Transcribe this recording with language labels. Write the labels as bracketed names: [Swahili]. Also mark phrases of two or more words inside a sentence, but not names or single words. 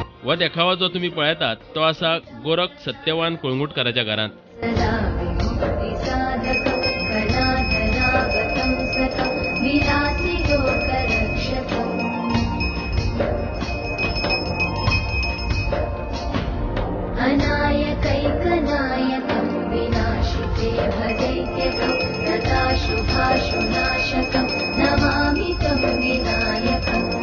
[Konkani] हो देखावा जो तुम्ही पळयतात तो आसा गोरख सत्यवान कुळंगुटकाराच्या घरांत. [Sanskrit] अनायकैकनायकं विनाशिते भदैत्यकं तथा शुभाशुनाशकं नमामि तं विनायकम्